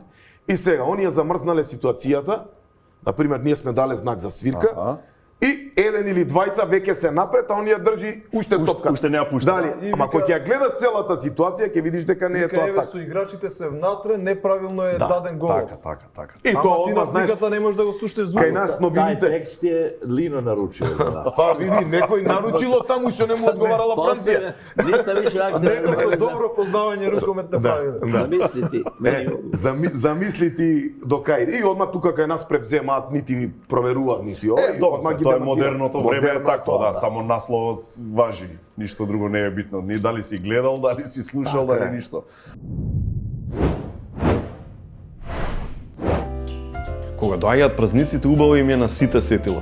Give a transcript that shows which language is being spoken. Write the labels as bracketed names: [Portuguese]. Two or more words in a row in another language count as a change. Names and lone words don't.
[Macedonian] И сега, они ја замрзнале ситуацијата, например, ние сме дале знак за свирка, Аха. и еден или двајца веќе се напред, а они ја држи уште топката. уште не ја пушта. Дали, И ама вика- кога ќе ја гледаш целата ситуација, ќе видиш дека не е тоа Еве така. со играчите се внатре, неправилно е даден гол. Така. И Ама тоа ти одма на знаеш, сликата не можеш да го слушнеш кај звукот. нас [Serbian] Taj [Macedonian] новините. [Serbian] tekst je Lino naručio za nas. [Macedonian] Па види, некој наручило таму што не му одговарала Франција. [Serbian] Posle, nisam više aktivan. [Macedonian] Некој со добро познавање рукометне правила. [Serbian] Zamisliti. Meni, [Macedonian] Замисли ти до кај. И одма тука кај нас превземаат, нити проверуваат, нити ова. Добро, одма ги тоа е демантираат. модерното време е Модерно такво, тоа, да, само насловот важи. Ништо друго не е битно. Ни дали си гледал, дали си слушал, Така дали е. ништо. Кога доаѓаат празниците, убаво им е на сите сетила.